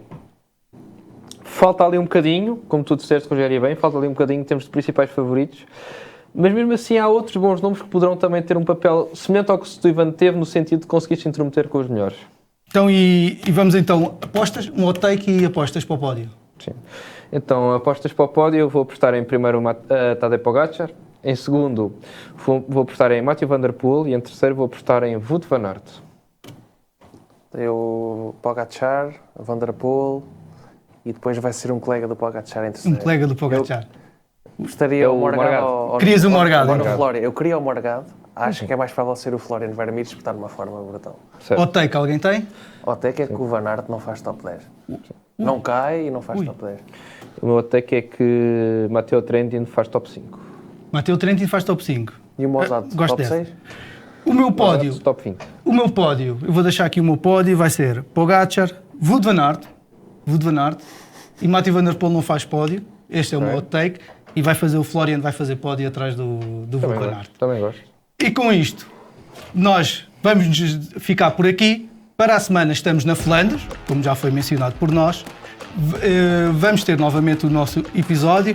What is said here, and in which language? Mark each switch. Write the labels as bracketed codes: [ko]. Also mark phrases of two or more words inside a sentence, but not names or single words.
[pt] Falta ali um bocadinho, como tu disseste, Rogério, bem, falta ali um bocadinho em termos de principais favoritos, mas mesmo assim há outros bons nomes que poderão também ter um papel semelhante ao que o Stuyven teve, no sentido de conseguir se intrometer com os melhores. Então, e vamos então, apostas, um [en] hot take [pt] e apostas para o pódio. Sim. Então, apostas para o pódio, eu vou apostar em primeiro Tadej Pogacar, em segundo vou apostar em Mathieu Van Der Poel e em terceiro vou apostar em Wout van Aert. Eu, Pogacar, Van Der Poel, e depois vai ser um colega do Pogacar em terceiro. Um colega do Pogacar. Gostaria o Morgado. Querias o Morgado? Eu queria o Morgado. Acho que é mais provável ser o Florian Vermeers, porque está numa forma brutal. [en] Hot take, [pt] alguém tem? [en] Hot take [pt] é que o Van Aert não faz top 10. Não cai e não faz top 10. O meu [en] hot take [pt] é que Matteo Trentin faz top 5. Matteo Trentin faz top 5. E o Mozart, top 6? O meu pódio, top 20. O meu pódio, eu vou deixar aqui o meu pódio, vai ser Pogacar, Wout van Aert e Mathieu Van Der Poel não faz pódio. Este é o meu [en] hot take. [pt] E vai fazer o Florian, vai fazer pódio atrás do Wout van Aert. Também gosto. E com isto, nós vamos ficar por aqui. Para a semana estamos na Flandres, como já foi mencionado por nós. Vamos ter novamente o nosso episódio.